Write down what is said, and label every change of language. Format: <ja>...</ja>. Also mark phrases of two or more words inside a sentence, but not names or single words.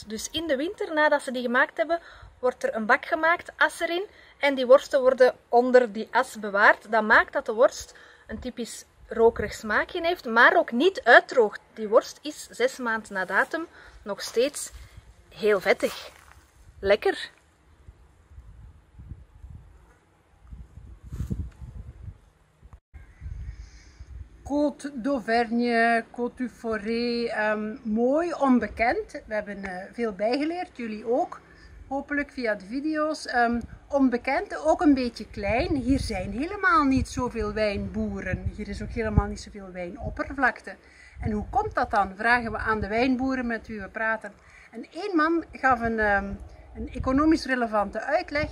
<nl>Dus in de winter, nadat ze die gemaakt hebben, wordt er een bak gemaakt, as erin. En die worsten worden onder die as bewaard. Dat maakt dat de worst een typisch rokerig smaakje heeft, maar ook niet uitdroogt. Die worst is 6 maanden na datum nog steeds heel vettig. Lekker!</nl> <fr>Côte d'Auvergne, Côte du Forêt,</fr> <nl>mooi, onbekend. We hebben veel bijgeleerd, jullie ook. Hopelijk via de video's. Onbekend, ook een beetje klein. Hier zijn helemaal niet zoveel wijnboeren. Hier is ook helemaal niet zoveel wijnoppervlakte. En hoe komt dat dan? Vragen we aan de wijnboeren met wie we praten. En één man gaf een economisch relevante uitleg.</nl>